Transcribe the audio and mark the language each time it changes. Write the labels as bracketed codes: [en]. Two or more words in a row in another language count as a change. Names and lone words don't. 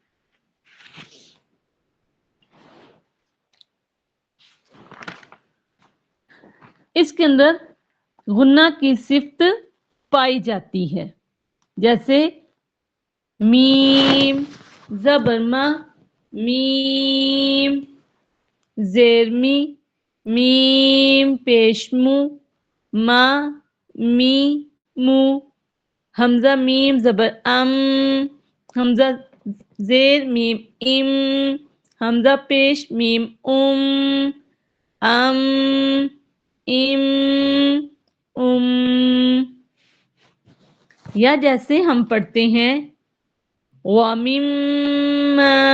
[ur] اس کے اندر غنہ کی صفت پائی جاتی ہے، جیسے میم زبر ما، میم زیر می، میم پیشمو، ما می مو، حمزہ میم زبر ام، حمزہ زیر میم ام، حمزہ پیش میم ام ام یا جیسے ہم پڑھتے ہیں وَمِمَّا